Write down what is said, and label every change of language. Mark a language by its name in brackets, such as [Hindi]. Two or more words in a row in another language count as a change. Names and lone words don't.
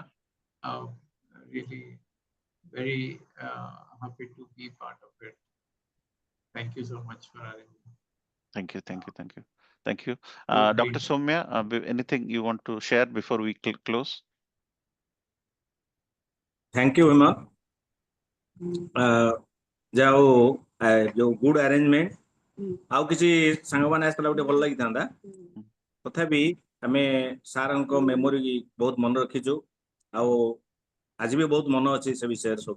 [English] Really, very happy to be part of it. Thank you so much for arranging. Thank you. Thank you. Okay. Dr. Somya, anything you want to share before we close? Thank you, Hema. [Odia] ଯାଉ ଯୋଉ [English] good arrangement [Odia] ଆଉ କିଛି ସାଙ୍ଗମାନେ ଆସିଥିଲା ଗୋଟେ ଭଲ ଲାଗିଥାନ୍ତା, ତଥାପି ଆମେ ସାର୍ଙ୍କ ମେମୋରି ବହୁତ ମନେ ରଖିଛୁ ଆଉ ଆଜି ବି ବହୁତ ମନେ ଅଛି ସେ ବିଷୟରେ ସବୁ।